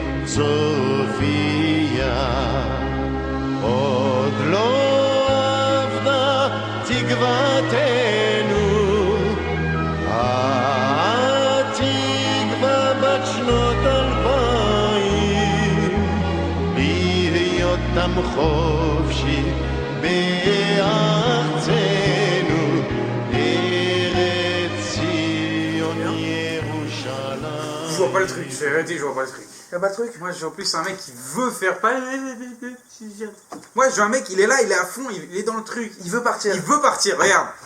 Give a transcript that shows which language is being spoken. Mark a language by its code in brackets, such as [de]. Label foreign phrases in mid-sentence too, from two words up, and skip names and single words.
[he] צופיה עוד לא אבדה תקוותנו התקווה בת שנות 2000 בהיותם חופשי בארצנו ארץ ציון ירושלים. [fr] Je vois pas le truc, je vais arrêter, je vois pas le truc. Y'a pas de truc? Moi, j'ai en plus un mec qui veut faire pas. Moi, j'ai un mec, il est là, il est à fond, il est dans le truc. Il veut partir. Il veut partir, regarde.